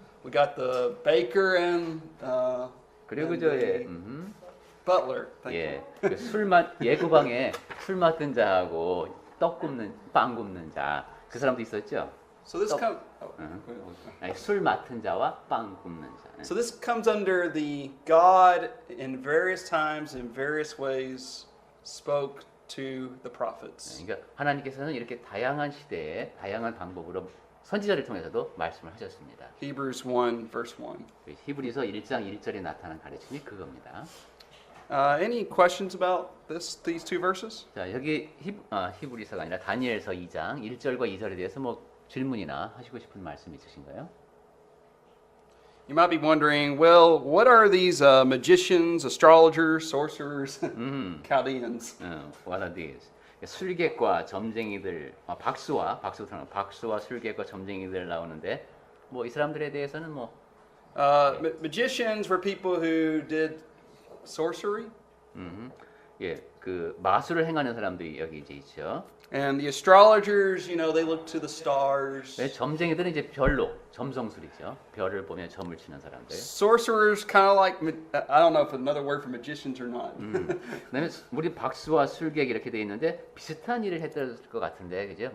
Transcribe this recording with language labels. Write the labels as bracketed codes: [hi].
[en] We got the baker and [ko] 그리고 [en] and [ko] 저의 [en] the butler. Thank you. [ko] 그 예구방에 술 맡은 자하고 빵 굽는 자. 그 사람도 있었죠. [en] So this [ko] 아니, 술 맡은 자와 빵 굽는 자. [en] So this comes under the God in various times in various ways spoke to the prophets. [ko] 그러니까 하나님께서는 이렇게 다양한 시대에 다양한 방법으로 선지자를 통해서도 말씀을 하셨습니다. [en] Hebrews 1 verse 1. [ko] 히브리서 1장 1절에 나타난 가르침이 그겁니다. [en] Any questions about these two verses? [ko] 자, 여기 히브리서가 아니라 다니엘서 2장 1절과 2절에 대해서 뭐 질문이나 하시고 싶은 말씀 있으신가요? [en] You might be wondering, well, what are these magicians, astrologers, sorcerers, Chaldeans? What are these? [ko] 술객과 점쟁이들, 박수와 술객과 점쟁이들 나오는데 뭐 이 사람들에 대해서는 뭐 [en] Magicians were people who did sorcery. [ko] 예, 그 마술을 행하는 사람들이 여기 이제 있죠. [en] And the astrologers, they look to the stars. [ko] 네, 점쟁이들은 이제 별로 점성술이죠. 별을 보며 점을 치는 사람들. [en] Sorcerers, kind of like, I don't know if another word for magicians or not. [ko] 그다음에 우리 박수와 술객 이렇게 돼 있는데 비슷한 일을 했을 것 같은데, 그죠?